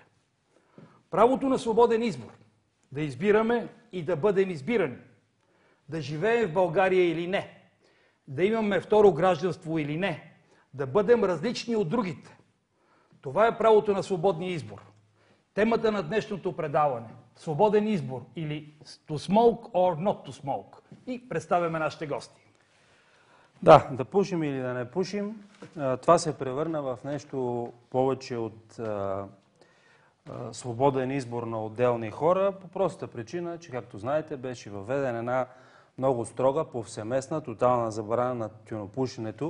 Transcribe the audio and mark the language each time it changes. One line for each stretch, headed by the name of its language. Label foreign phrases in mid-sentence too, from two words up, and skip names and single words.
Bulgarian: Правото на свободен избор, да избираме и да бъдем избирани, да живеем в България или не, да имаме второ гражданство или не, да бъдем различни от другите. Това е правото на свободния избор. Темата на днешното предаване – свободен избор или
English: to smoke or not to smoke.
Bulgarian: И представяме нашите гости. Да пушим или да не пушим, това се превърна в нещо повече от свободен избор на отделни хора, по простата причина, че, както знаете, беше въведена една много строга, повсеместна, тотална забрана на тютюнопушенето.